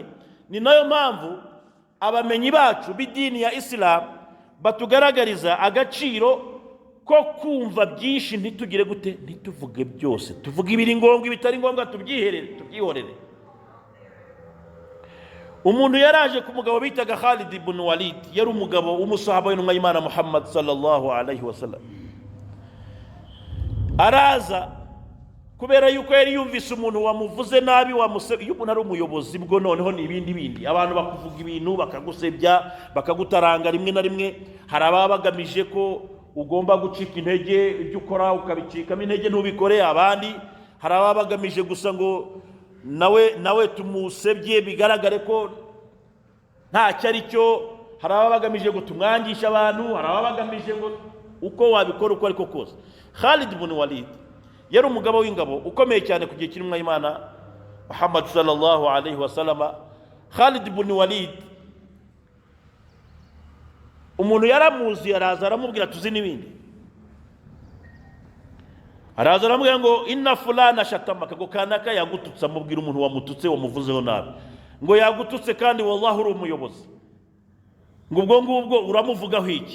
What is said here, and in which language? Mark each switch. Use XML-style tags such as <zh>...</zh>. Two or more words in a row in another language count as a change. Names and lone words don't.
<rw>Ni nayo mpamvu abamenyi bacu b'idini ya Islam batugaragariza agaciro ko kumva byinshi ntitugire gute, ntituvuge byose, tuvuge ibiri ngombwa, ibitari ngombwa tubyihorere. Umuntu yaraje ku mugabo bitaga Khalid ibn Walid, yari umugabo w'umusahaba w'intumwa y'Imana Muhammad</rw> <ar>صلى الله عليه وسلم.</ar> <rw>Araza kubera yuko yari yumvise umuntu wamuvuze nabi, iyo umuntu ari umuyobozi bwo noneho ni ibindi abantu bakuvuga ibintu bakagusebya bakagutaranga, rimwe na rimwe hari ababa bagamije ko ugomba gucika intege, ibyo ukora ukabicikamo intege ntubikore. Abandi hari ababa bagamije gusa ngo nawe tumusebye bigaragare ko ntacyo ari cyo, hari ababa bagamije ngo tumwangishe abantu, hari ababa bagamije ngo uko wabikora uko ariko kose. Khalid ibn Walid yari umugabo w'ingabo ukomeye cyane ku gihe cy'intumwa y'Imana Muhammad</rw> <ar>صلى الله عليه وسلم.</ar> <rw>Khalid ibn Walid umuntu yaramuzi, araza aramubwira tuzi n'ibindi, araza aramubwira ngo</rw> <ar>إن فلانة شتمك,</ar> <rw>ngo kanaka yagututse, amubwira umuntu wamututse wamuvuzeho nabi, ngo yagututse kandi wallahi uri umuyobozi, ngo ubwo ngubwo uramuvugaho iki?</rw>